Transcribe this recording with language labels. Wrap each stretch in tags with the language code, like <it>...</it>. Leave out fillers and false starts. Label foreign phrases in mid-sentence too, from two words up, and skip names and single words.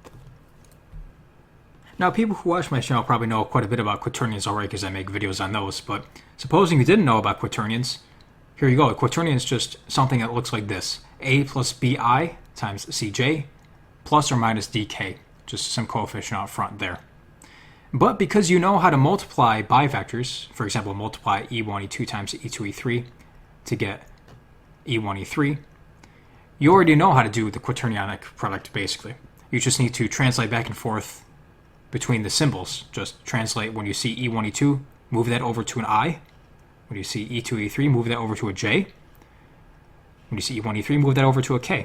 <en>Now, people who watch my channel probably know quite a bit about quaternions already because I make videos on those, but supposing you didn't know about quaternions, here you go. A quaternion is just something that looks like this. A plus bi times cj plus or minus dk, just some coefficient out front there. But because you know how to multiply bivectors, for example, multiply e1, e2 times e2, e3 to get e1, e3, you already know how to do the quaternionic product, basically. You just need to translate back and forth between the symbols. Just translate when you see e1, e2, move that over to an I. When you see e2, e3, move that over to a j. When you see e1, e3, move that over to a k.</en>